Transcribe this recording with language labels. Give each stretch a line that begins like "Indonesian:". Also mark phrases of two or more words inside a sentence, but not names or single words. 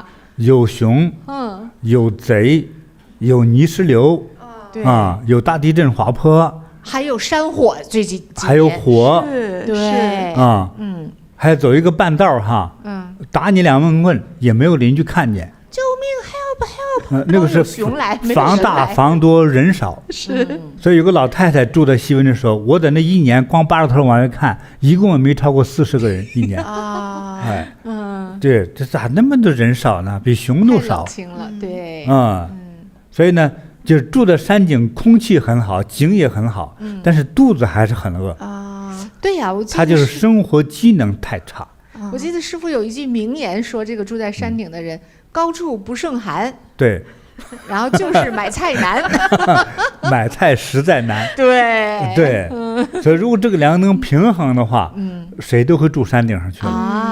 Chinese: 有熊，有賊，有泥石流，有大地震滑坡，還有山火，最近還有火，對啊，還走一個半道哈，打你2悶棍也沒有鄰居看見，救命 help，那個是房大房多人少，是，所以有個老太太住在西溫的時候，我在那一年光扒着頭往外看，一共也沒超過40個人一年啊，哎。對，這咋那麼多人少呢？比熊都少。太冷清了，對。所以呢，就是住的山景，空氣很好，景也很好，但是肚子還是很餓啊。對呀，我記得他就是生活機能太差。我記得師父有一句名言說，這個住在山頂的人，高處不勝寒。對。然後就是買菜難，買菜實在難。對對，所以如果這個兩個能平衡的話，誰都會住山頂上去了。